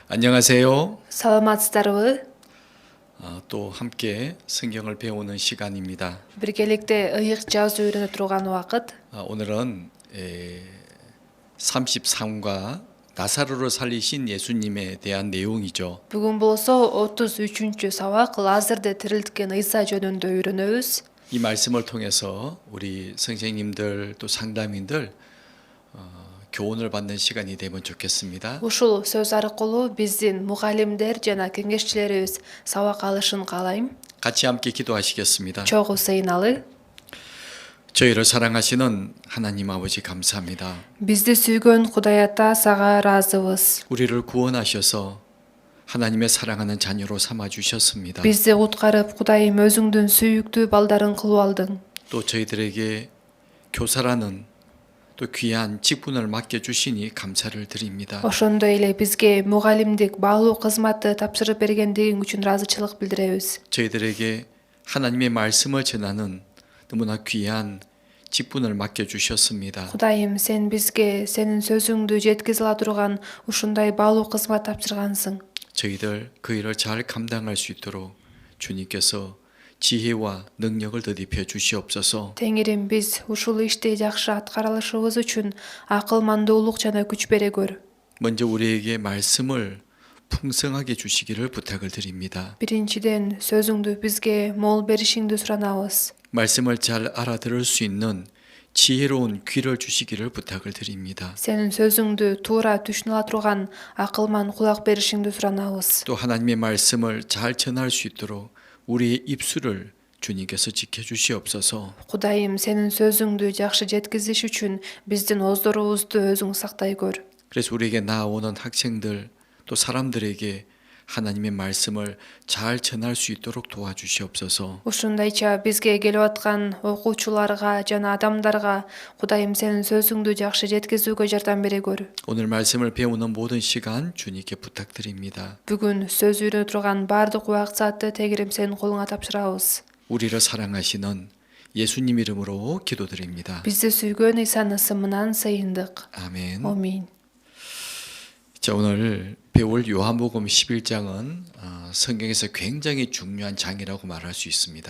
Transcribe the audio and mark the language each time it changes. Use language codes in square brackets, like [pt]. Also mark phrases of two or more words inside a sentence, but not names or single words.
[ko] 안녕하세요. [ky] Саламатсыздарбы? [ko] 또 함께 성경을 배우는 시간입니다. [ky] Биргеликте ыйык жазуу үйрөнө турган убакыт. [ko] 오늘은 33과 나사로를 살리신 예수님에 대한 내용이죠. [ky] Бүгүн болсо 33-чү сабак Лазарды тирилткен Ыйса жөнүндө үйрөнөбүз. [ko] 이 말씀을 통해서 우리 선생님들 또 상담인들 교훈을 받는 시간이 되면 좋겠습니다. [ky] Ушул сөз аркылуу биздин мугалимдер жана кеңешчилерибиз сабак алышын каалайм. [ko] 같이 함께 기도하시겠습니다. [ky] Чогуу сыйналы. [ko] 저희를 사랑하시는 하나님 아버지 감사합니다. [ky] Бизди сүйгөн Кудай Ата сага ыраазыбыз. [ko] 우리를 구원하셔서 하나님의 사랑하는 자녀로 삼아 주셨습니다. [ky] Бизди куткарып, Кудайым өзүңдүн сүйүктүү балдарың кылып алдың. [ko] 또 저희들에게 교사라는 또 귀한 직분을 맡겨 주시니 감사를 드립니다. [ky] Ошондой эле бизге мугалимдик баалуу кызматты тапшырып бергендигиң үчүн ыраазычылык билдиребиз. [ko] 저희들에게 하나님의 말씀을 전하는 너무나 귀한 직분을 맡겨 주셨습니다. [ky] Кудайым, сен бизге сенин сөзүңдү жеткизе ала турган ушундай баалуу кызмат тапшыргансың. [ko] 저희들 그 일을 잘 감당할 수 있도록 주님께서 지혜와 능력을 더입혀 주시옵소서. [ky] Теңирим, биз ушул ишти жакшы аткара алышыбыз үчүн акылмандуулук жана күч бере көр. [ko] 먼저 우리에게 말씀을 풍성하게 주시기를 부탁을 드립니다. [ky] Биринчиден, сөзүңдү бизге мол беришиңди суранабыз. [ko] 말씀을 잘 알아들을 수 있는 지혜로운 귀를 주시기를 부탁을 드립니다. [ky] Сенин сөзүңдү туура түшүнө ала турган акылман кулак беришиңди суранабыз. [ko] 또 하나님의 말씀을 잘 전할 수 있도록 우리의 입술을 주님께서 지켜주시옵소서. [ky] Кудайым, сенин сөзүңдү жакшы жеткизиш үчүн биздин оздорубузду өзүң сактай көр. [ko] 그래서 우리에게 나오는 학생들 또 사람들에게 하나님의 말씀을 잘 전할 수 있도록 도와주시옵소서. [ky] Ушундайча бизге келип аткан окуучуларга жана адамдарга Кудайым, сенин сөзүңдү жакшы жеткизүүгө жардам бере көр. [ko] 오늘 말씀을 배우는 모든 시간 주님께 부탁드립니다. [ky] Бүгүн сөз үйрөнө турган баардык убак саатты тегирим сенин колуңа тапшырабыз. [ko] 우리를 사랑하시는 예수님 이름으로 기도드립니다. [ky] Бизди сүйгөн Ыйсанын ысымынан сыйындык. [ko] 아멘. [ky] Аминь. [ko] 자, 오늘 배울 요한복음 11장은 성경에서 굉장히 중요한 장이라고 말할 수 있습니다.